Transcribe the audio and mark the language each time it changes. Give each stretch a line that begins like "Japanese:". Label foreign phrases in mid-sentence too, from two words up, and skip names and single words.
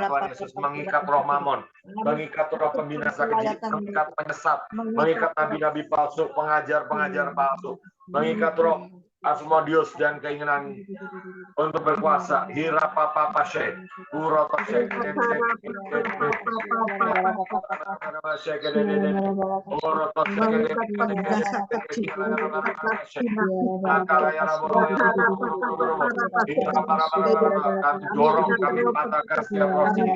Indonesian: Tuhan Yesus, mengikat roh mamon, mengikat roh pembinasa keji, mengikat penyesat, mengikat nabi-nabi palsu, pengajar-pengajar palsu, mengikat roh Asmodeus dan keinginan untuk berkuasa. Hira papa pashe, uroto shekede, uroto shekede, kami dorong, kami patahkan setiap roh sihir.